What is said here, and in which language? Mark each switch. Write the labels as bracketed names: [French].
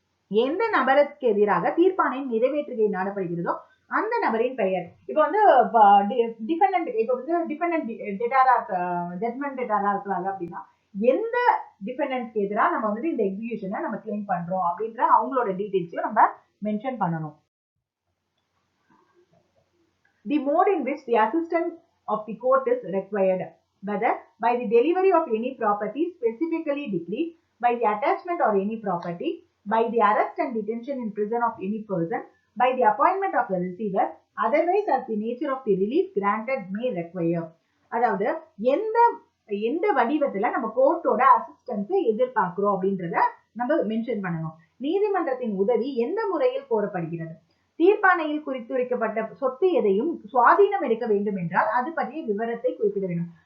[Tamil] எந்த நபருக்கு எதிராக தீர்ப்பானை நிறைவேற்றுகை நாடப்படுகிறதோ அந்த நபரின் பெயர். இப்போ வந்து டிபெண்டன்ட், இப்போ வந்து டிபெண்டன்ட் டேட்டாரா ஜட்மெண்ட் டேட்டாரா இருக்காங்க அப்படின்னா எந்த டிபெண்டன்ட்க்கு எதிராக நம்ம வந்து இந்த எக்ஸிகியூஷனை நம்ம கிளைம் பண்றோம் அப்படின்ற அவங்களோட டீடைல்ஸையும் நம்ம மென்ஷன் பண்ணணும். [English] The mode in which the assistance of the court is required, whether by the delivery of any property specifically decreed, by the attachment or any property, by the arrest and detention in prison of any person, by the appointment of the receiver, otherwise as the nature of the relief granted may require. [Tamil] அதாவது எந்த வடிவத்துல நம்ம கோர்ட்டோட அசிஸ்டன்ஸை எதிர்பார்க்கிறோம் அப்படின்றத நம்ம mention பண்ணணும். நீதிமன்றத்தின் உதவி எந்த முறையில் கோரப்படுகிறது, தீர்ப்பாணையில் குறித்துரைக்கப்பட்ட சொத்து எதையும் சுவாதீனம் எடுக்க வேண்டும் என்றால் அது பற்றிய விவரத்தை குறிப்பிட வேண்டும்.